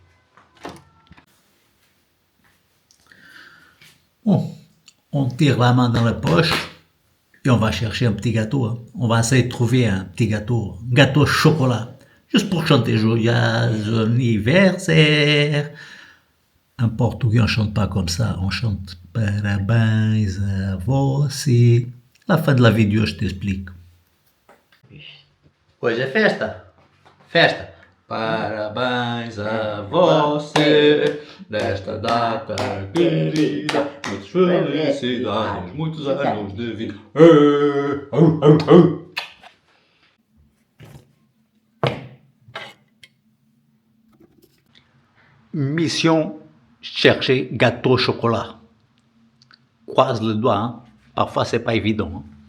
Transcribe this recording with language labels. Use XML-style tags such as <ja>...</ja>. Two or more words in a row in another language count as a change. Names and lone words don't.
<fr>Bon, on tire la main dans la poche et on va chercher un petit gâteau, hein. On va essayer de trouver un petit gâteau, un gâteau au chocolat, juste pour chanter joyeux anniversaire. En portugais, on chante pas comme ça, on chante</fr> <pt>parabéns a você.</pt> <fr>À la fin de la vidéo, je t'explique.</fr> <pt>Hoje é festa. Festa. Parabéns a você nesta data querida. Muitas felicidades, muitos anos de vida.</pt> <fr>Mission chercher gâteau au chocolat. Croise le doigt, hein. Parfois c'est pas évident, hein.</fr>